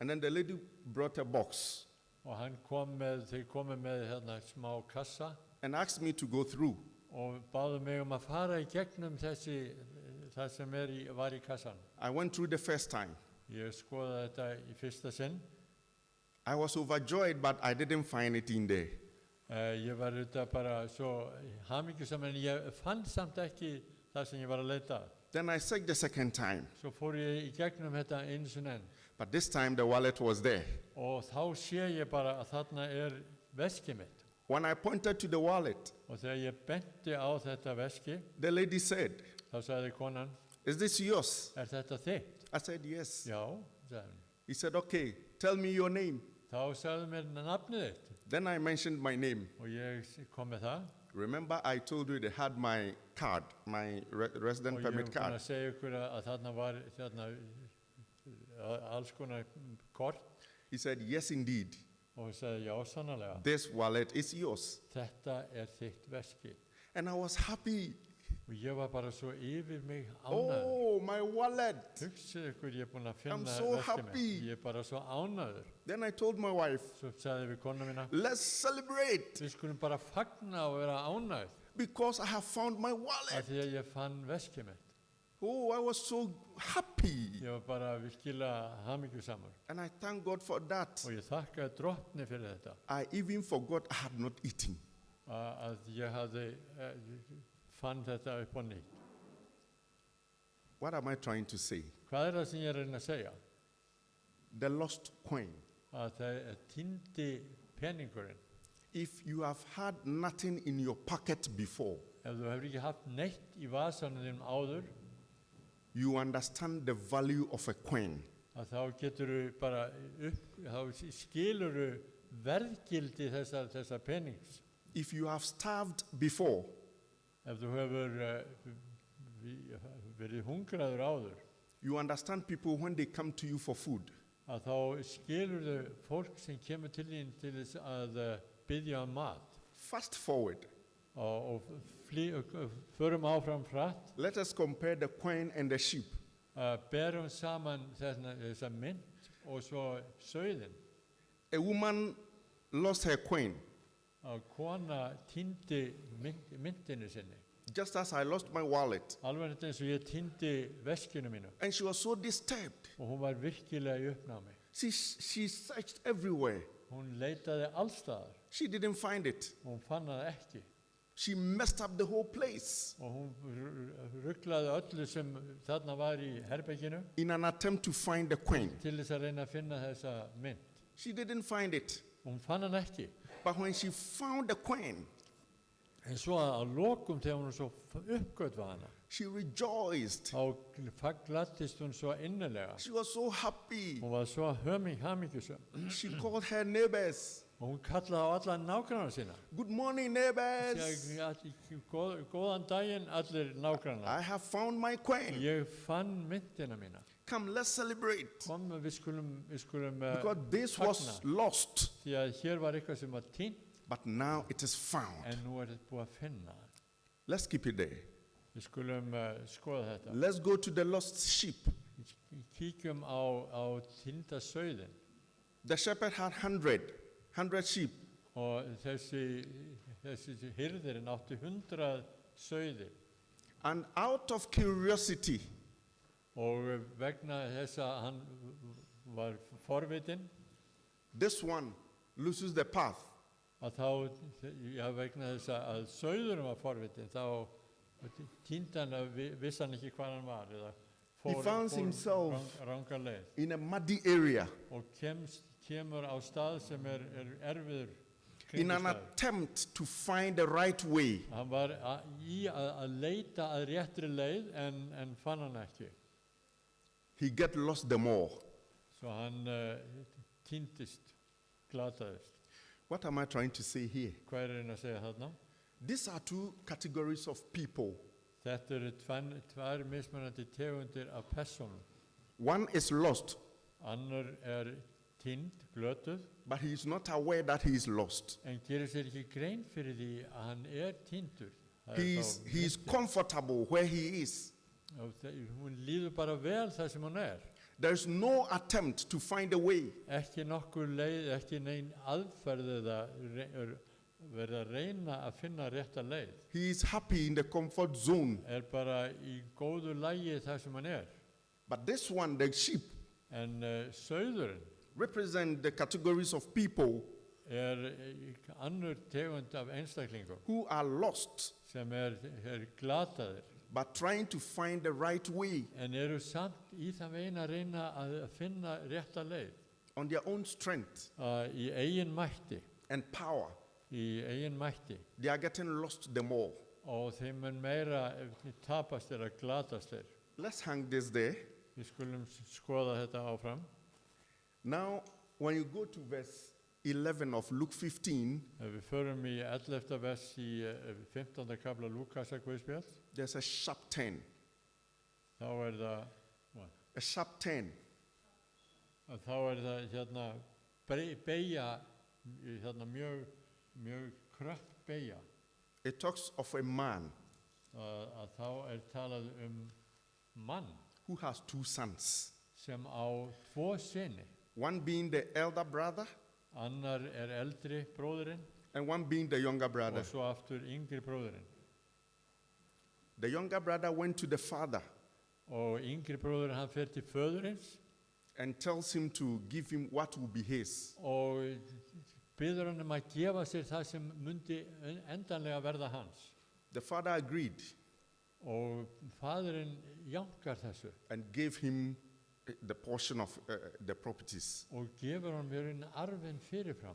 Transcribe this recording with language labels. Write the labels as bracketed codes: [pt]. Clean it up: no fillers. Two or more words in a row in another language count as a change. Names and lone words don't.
[en] And then the lady brought a box [is] og hann þau komu með hérna smá kassa [en] and asked me to go through. [is] og báðu mig að fara í gegnum það sem var í kassan. [en] I went through the first time. [is] Ég skoðaði þetta í fyrsta sinn. [en] I was overjoyed, but I didn't find it in there. [is] Ég var auðvitað bara svo hamingjusamur en ég fann samt ekki það sem ég var að leita. [en] Then I checked the second time, [is] Svo fór ég í gegnum þetta einu sinni enn [en] but this time the wallet was there. [is] og þá sé ég bara að þarna veskið mitt. [en] When I pointed to the wallet, [is] Og þegar ég benti á þetta veski, [en] the lady said, [is] þá sagði konan, [en] "Is this yours?" [is] þetta þitt? [en] I said, "Yes." [is] Já, sagði hann. [en] He said, "Okay, tell me your name." [is] Þá sagði mér nafnið þitt [en] Then I mentioned my name. [is] og ég kom með það. [en] Remember, I told you they had my card, my resident [is] Og ég [en] permit [is] búin [en] card. [is] að segja ykkur að þarna var alls konar kort [en] He said, "Yes, indeed. [is] og ég sagði já, sannarlega. [en] This wallet is yours." [is] Þetta þitt veski. [en] And I was happy. [is] Og ég var bara svo yfir mig ánæður. [en] Oh, my wallet. [is] Hugsið ykkur, ég búin að [en] I'm [is] finna [en] so [is] veskið [en] happy. [is] mitt. Ég bara svo ánæður. [en] Then I told my wife, [is] Svo sagði við konu mína, [en] "Let's celebrate [is] við skulum bara fagna og vera ánægð [en] because I have found my [is] af [en] wallet." [is] því að ég fann veskið mitt. [en] Oh, I was so happy. [is] Ég var bara virkilega hamingjusamur [en] And I thank God for that. [is] og ég þakkaði drottni fyrir þetta [en] I even forgot I had not eaten. [is] að ég hafði fann þetta upp á nýtt. [en] What am I trying to say? [is] Hvað það sem ég reyna að segja? [en] The lost coin. [is] Að það týndi peningurinn. [en] If you have had nothing in your pocket before, [is] Ef þú hefur ekki haft neitt í vasanum þínum áður, [en] you understand the value of a coin. [is] að þá geturðu bara þá skilurðu verðgildi þessa penings. [en] If you have starved before, [is] Ef þú hefur verið hungraður áður, [en] you understand people when they come to you for food. [is] að þá skilurðu fólk sem kemur til þín til þess að biðja mat. [en] Fast forward. [is] Og förum áfram hratt, [en] Let us compare the coin and the sheep. [is] berum saman þessa mynt og svo sauðin. [en] A woman lost her coin, [is] Að kona týndi myntinu sinni. [en] just as I lost my wallet. [is] Alveg eins og ég týndi veskinu mínu. [en] And she was so disturbed. [is] Og hún var virkilega í uppnámi. [en] She searched everywhere. [is] Hún leitaði allstaðar. [en] She didn't find it. [is] Hún fann það ekki. [en] She messed up the whole place [is] Og hún rugglaði öllu sem þarna var í herberginu [en] in an attempt to find the coin. [is] til þess að reyna að finna þessa mynt. [en] She didn't find it. [is] Hún fann hann ekki. [en] But when she found the coin, [is] En svo að lokum þegar hún svo uppgötvaði hana, [en] she rejoiced. [is] þá gladdist hún svo innilega. [en] She was so happy. [is] Hún var svo hamingjusöm. [en] She called her neighbors. [is] Og hún kallaði á alla nágrannar sína. [en] "Good morning, neighbors. [is] Góðan daginn allir nágrannar. [en] I have found my coin. [is] Ég fann myntina mína. [en] Come, let's celebrate. [is] Kom, við skulum [en] Because this was [is] fagna. [en] lost, [is] Því að hér var eitthvað sem var týnt, [en] but now it is found. [is] en nú þetta búið að finna. [en] Let's keep it there. [is] Við skulum skoða þetta. [en] Let's go to the lost sheep. [is] Kíkjum á týnda sauðin. [en] The shepherd had 100 sheep. [is] Og þessi hirðirinn átti 100 sauði. [en] And out of curiosity, [is] Og vegna þess að hann var forvitinn, [en] this one loses the path. [is] að þá, vegna þess að sauðurinn var forvitinn, þá týndi hann að vissi hann ekki hvað hann var, eða [en] He found himself [is] ranga leið [en] in a muddy area [is] og kemur á stað sem erfiður [en] in an [is] kringumstæður. [en] attempt to find the right way. [is] Hann var í að leita að réttri leið en fann hann ekki. [en] He get lost the more. [is] Svo hann týndist, glataðist. [en] What am I trying to say here? [is] Hvað hann að segja þarna? [en] These are two categories of people. [is] Þetta tvær mismunandi tegundir af persónum. [en] One is lost, [is] Annar týnd, glötuð, [en] but he is not aware that he is lost. [is] en gerir sér ekki grein fyrir því að hann týndur. [en] He is comfortable where he is. [is] Hún líður bara vel það sem hún [en] There's no attempt to find a way. [is] Ekki nokkur leið, ekki nein aðferð eða verið að reyna að finna rétta leið. [en] He is happy in the comfort zone. [is] Bara í góðu lagi þar sem hann [en] But this one, the sheep, [is] En sauðurinn [en] represent the categories of people [is] annur tegund af einstaklingum [en] who are lost [is] sem glataðir. [en] but trying to find the right way [is] En samt í það veginn að reyna að finna rétta leið. [en] on their own strength [is] Í eigin mætti. [en] and power. [is] Í eigin mætti. [en] They are getting lost the more. [is] Og þeim mun meira tapast að glatast [en] Let's hang this there. [is] Við skulum skoða þetta áfram. [en] Now, when you go to verse 11 of Luke 15, [is] Við förum í 11. vers í 15. kafla Lúkasar Guðspjalls. [en] there's a sharp turn. [is] Þá það [en] A sharp turn. [is] það hérna beygja hérna mjög kröpp beygja. [en] It talks of a man [is] Að þá talað mann [en] who has two sons, [is] sem á tvo syni. [en] one being the elder brother [is] Annar eldri bróðirinn [en] and one being the younger brother. [is] og svo aftur yngri bróðirinn. [en] The younger brother went to the father [is] Og yngri bróðirinn hann fer til föðurins [en] and tells him to give him what will be his. [is] og biður hann að gefa sér það sem mundi endanlega verða hans. [en] The father agreed [is] Og faðirinn jánkar þessu [en] and gave him the portion of the properties. [is] og gefur hann mjög arfinn fyrirfram.